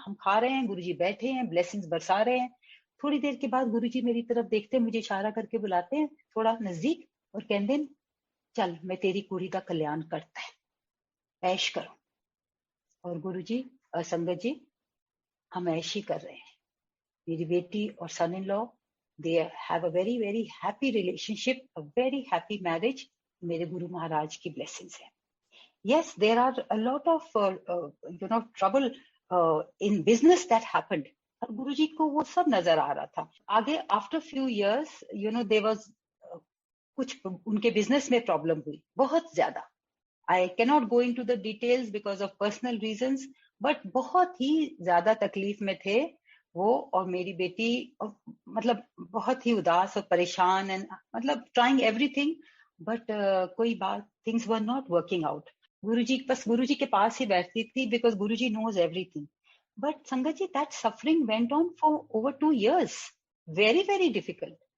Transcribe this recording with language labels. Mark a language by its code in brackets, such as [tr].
[hi] हम खा रहे हैं, गुरुजी बैठे हैं, ब्लेसिंग्स बरसा रहे हैं। थोड़ी देर के बाद गुरुजी मेरी तरफ देखते हैं, मुझे इशारा करके बुलाते हैं थोड़ा नजदीक और कहते हैं चल मैं तेरी कुड़ी का कल्याण करता है, ऐश करो। और गुरुजी संगत जी हम ऐश ही कर रहे हैं। मेरी बेटी और [en] Son in law they have a very very happy relationship, a very happy marriage. [hi] मेरे गुरु महाराज की ब्लेसिंग्स है। [en] Yes, there are a lot of trouble in business that happened. [hi] और गुरुजी को वो सब नजर आ रहा था। आगे [en] after few years [hi] there was कुछ उनके बिजनेस में प्रॉब्लम हुई बहुत ज्यादा। [en] I cannot go into the details because of personal reasons, but [hi] बहुत ही ज्यादा तकलीफ में थे वो और मेरी बेटी। और मतलब बहुत ही उदास और परेशान एंड मतलब [en] trying everything [hi] बट कोई बात [en] Things were not working out. [hi] गुरुजी के पास ही बैठती थी [en] Because गुरुजी knows everything. But संगत जी that suffering went on for over 2 years, very very difficult.